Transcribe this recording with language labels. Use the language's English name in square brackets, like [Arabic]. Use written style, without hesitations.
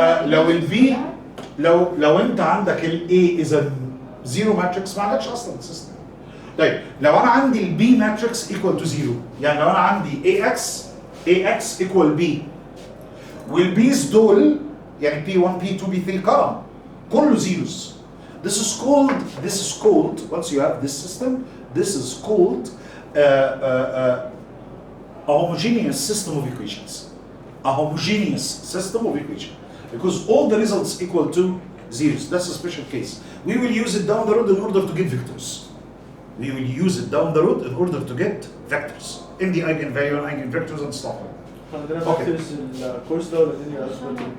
[Arabic] لو البي لو انت عندك الاي اذا زيرو ماتريكس ما عندكش اصلا سيستم. طيب لو انا عندي البي ماتريكس ايكوال تو زيرو، يعني لو انا عندي اي اكس ايكوال بي، والبيز دول يعني بي 1 بي 2 بي 3 كرم كله زيروز. [English] This is called once you have this system, this is called a homogeneous system of equations. A homogeneous system of equations because all the results equal to zeros. That's a special case. We will use it down the road in order to get vectors. We will use it down the road in order to get vectors in the eigenvalue and eigenvectors and stuff. [Arabic] عندنا [English] Okay. [Arabic] فاكتورز الكورس ده ولا الدنيا اصلا؟